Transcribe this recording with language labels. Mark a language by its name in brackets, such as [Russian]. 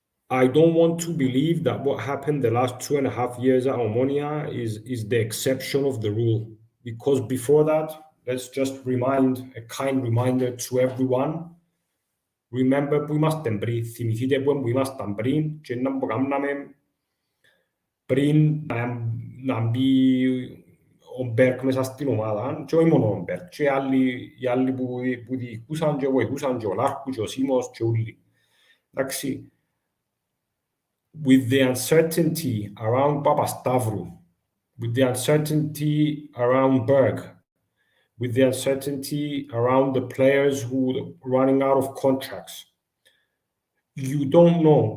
[English] I don't want to believe that what happened the last 2.5 years at Omonoia is the exception of the rule. Because before that, let's just a kind reminder to everyone. Remember [Greek] που ήμασταν πριν, θυμηθείτε που ήμασταν πριν και να μπορούμε πριν να μπει ο Μπέρκ μέσα στην ομάδα και όχι μόνο ο Μπέρκ και οι άλλοι που διοικούσαν και βοηθούσαν και ο Λάρκου και ο Σίμος και όλοι. Εντάξει, [English] with the uncertainty around Papastavru, with the uncertainty around Berg, with the uncertainty around the players who are running out of contracts, you don't know.